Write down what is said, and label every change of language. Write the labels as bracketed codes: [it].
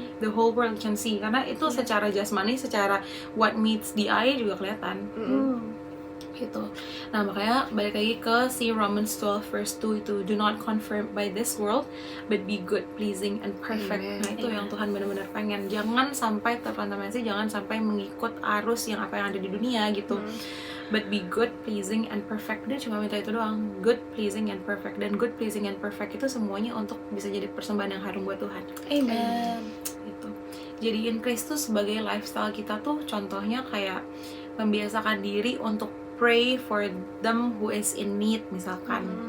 [en] The whole world can see, [id] karena itu secara jasmani, secara [en] what meets the eye [id] juga kelihatan. Gitu. Nah, makanya balik lagi ke si [en] Romans 12 verse 2 itu, do not conform by this world but be good, pleasing and perfect. Amen. [id] Nah, itu yang Tuhan benar-benar pengen. Jangan sampai terkontaminasi, jangan sampai mengikut arus yang apa yang ada di dunia gitu. [en] But be good, pleasing and perfect. [id] Dia cuma minta itu doang, good, pleasing and perfect. Dan good, pleasing and perfect itu semuanya untuk bisa jadi persembahan yang harum buat Tuhan. [en] Amen. [id] Gitu. Jadiin Kristus sebagai lifestyle kita tuh, contohnya kayak membiasakan diri untuk [en] pray for them who is in need, [id] misalkan.